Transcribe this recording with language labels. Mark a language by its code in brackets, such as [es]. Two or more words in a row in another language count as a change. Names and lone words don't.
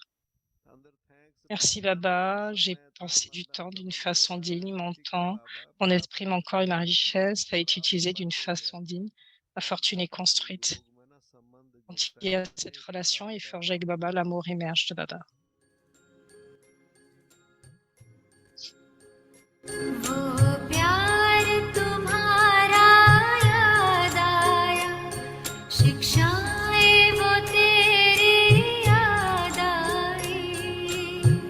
[fr] Merci Baba, j'ai pensé du temps d'une façon digne, mon temps, mon esprit, mon corps et ma richesse a été utilisé d'une façon digne. Ma fortune est construite. Quand il y a cette relation et forgé avec Baba, l'amour émerge de Baba. [hi] वो प्यार तुम्हारा याद आया, शिक्षाएं वो तेरी याद आई।